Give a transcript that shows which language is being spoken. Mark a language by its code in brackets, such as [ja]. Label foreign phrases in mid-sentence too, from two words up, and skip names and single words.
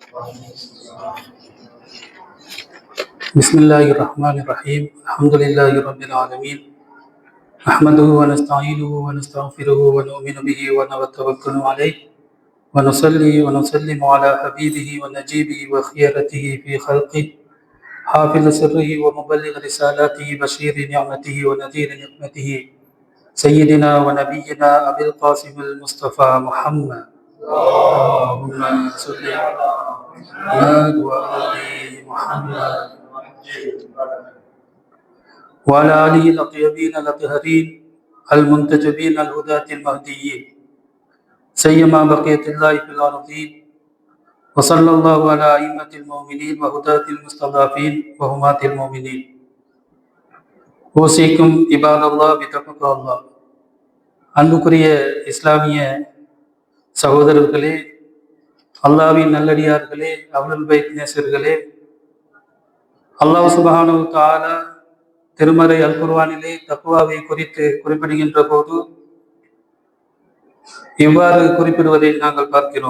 [ar] بسم الله الرحمن الرحيم. الحمد لله رب العالمين نحمده ونستعينه ونستغفره ونؤمن به ونتوكل عليه ونصلي ونسلم على حبيبه ونجيبه وخيرته في خلقه حافظ سره ومبلغ رسالاته بشير نعمته ونذير نقمته سيدنا ونبينا أبي القاسم المصطفى محمد. اللهم صل على محمد وآل محمد وعلى آله الطيبين الطاهرين المنتجبين الهداة المهديين سيما بقية الله في الأرضين. وصلى الله على أئمة المؤمنين وهداة المستضعفين وهمات المؤمنين. أوصيكم عباد الله بتقوى الله. [ta] அன்புக்குரிய இஸ்லாமிய சகோதரர்களே, அல்லாஹ்வின் நல்லடியார்களே, [ar] أهل البيت [ta] நேசர்களே, அல்லாஹ் [ar] سبحانه وتعالى [ta] திருமறை அல் குர்ஆனிலே தக்வாவை குறித்து குறிப்பிடுகின்ற போது இவ்வாறு குறிப்பிடுவதை நாங்கள் பார்க்கிறோம்.